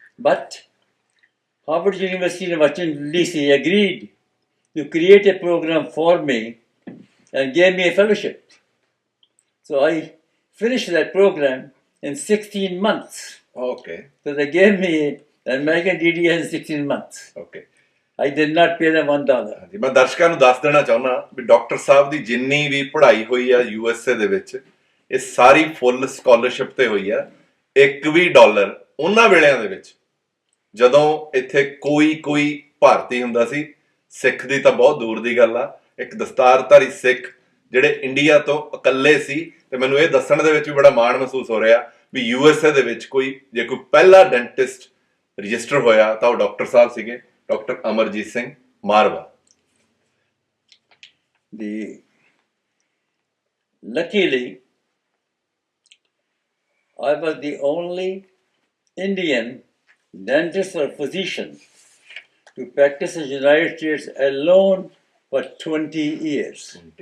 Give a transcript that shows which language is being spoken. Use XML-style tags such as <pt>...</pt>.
<en>but Harvard University in Washington, D.C. agreed to create a program for me and gave me a fellowship. So I finished that program in 16 months. Okay So they gave me an American DDS in 16 months. Okay I did not pay them $1.</en> <pa>ਹਾਂਜੀ ਮੈਂ ਦਰਸ਼ਕਾਂ ਨੂੰ ਦੱਸ ਦੇਣਾ ਚਾਹੁੰਦਾ ਵੀ doctor ਸਾਹਿਬ ਦੀ ਜਿੰਨੀ ਵੀ ਪੜ੍ਹਾਈ ਹੋਈ ਆ ਯੂਐਸਏ ਦੇ ਵਿੱਚ ਇਹ ਸਾਰੀ ਫੁੱਲ ਸਕਾਲਰਸ਼ਿਪ ਤੇ ਹੋਈ ਆ ਇੱਕ ਵੀ ਡਾਲਰ ਉਹਨਾਂ ਵੇਲਿਆਂ ਦੇ ਵਿੱਚ ਜਦੋਂ ਇੱਥੇ ਕੋਈ ਭਾਰਤੀ ਹੁੰਦਾ ਸੀ ਸਿੱਖ ਦੀ ਤਾਂ ਬਹੁਤ ਦੂਰ ਦੀ ਗੱਲ ਆ ਇੱਕ ਦਸਤਾਰਧਾਰੀ ਸਿੱਖ ਜਿਹੜੇ ਇੰਡੀਆ ਤੋਂ ਇਕੱਲੇ ਸੀ ਤੇ ਮੈਨੂੰ ਇਹ ਦੱਸਣ ਦੇ ਵਿੱਚ ਵੀ ਬੜਾ ਮਾਣ ਮਹਿਸੂਸ ਹੋ ਰਿਹਾ ਵੀ ਯੂਐਸਏ ਦੇ ਵਿੱਚ ਜੇ ਕੋਈ ਪਹਿਲਾ ਡੈਂਟਿਸਟ ਰਜਿਸਟਰ ਹੋਇਆ ਤਾਂ ਉਹ ਡਾਕਟਰ ਸਾਹਿਬ ਸੀਗੇ doctor Amarjit Singh Marwah</pa> <en>Luckily, I was the only Indian dentist or physician to practice in the United States alone for 20 years.</en>